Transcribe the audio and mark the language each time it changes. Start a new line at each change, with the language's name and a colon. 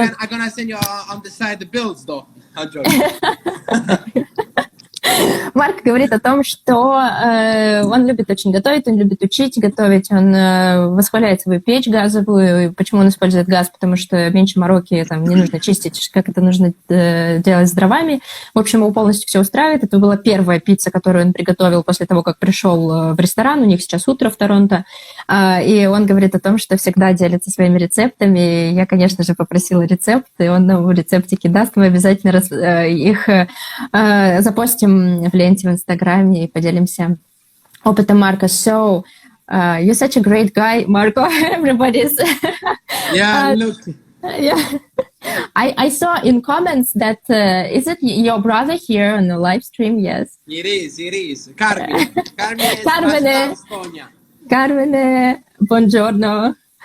English: I'm gonna send you on the side the bills, though. I'm joking.
Russian: Марк говорит о том, что он любит очень готовить, он любит учить готовить, он восхваляет свою печь газовую. Почему он использует газ? Потому что меньше мороки, там не нужно чистить, как это нужно делать с дровами. В общем, его полностью все устраивает. Это была первая пицца, которую он приготовил после того, как пришел в ресторан. У них сейчас утро в Торонто. И он говорит о том, что всегда делится своими рецептами. Я, конечно же, попросила рецепт, и он нам рецептики даст. Мы обязательно их запостим в ленте в Инстаграме и поделимся опытом Марко. So,
English: You're such a great guy, Marco. Everybody's... Yeah, look. Yeah. I saw in comments that, is it your brother here on the live stream? Yes. It is. Carmine. Carmine. Carmine, buongiorno.